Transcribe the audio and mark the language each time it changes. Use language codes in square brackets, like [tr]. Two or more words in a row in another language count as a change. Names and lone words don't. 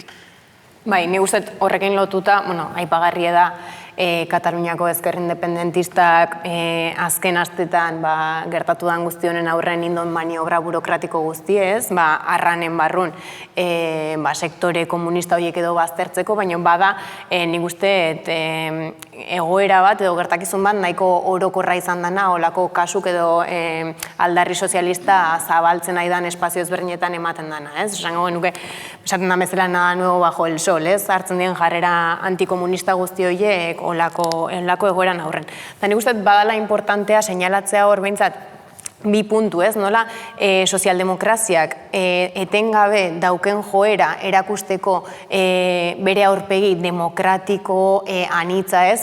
[eu] Bai, ni uste horrekin lotuta, aipagarria da Kataluniako ezker independentistak azken astetan gertatu den guzti honen aurren indon maniobra burokratiko guztiez, arranen barrun sektore komunista horiek edo baztertzeko, baina bada nik uste egoera bat edo gertakizun bat nahiko orokorra izan dena, olako kasuk edo aldarri sozialista zabaltzen ari den espazio ezberdinetan ematen dena, ez? Esango genuke, esaten da bezala [es] nada nuevo bajo el sol, [eu] ez? Hartzen dien jarrera antikomunista guzti horiek olako egoeran aurren. Eta nik uste badala importantea seinalatzea hor behintzat bi puntu, ez? Nola sozialdemokraziak etengabe dauken joera erakusteko bere aurpegi demokratiko anitza, ez?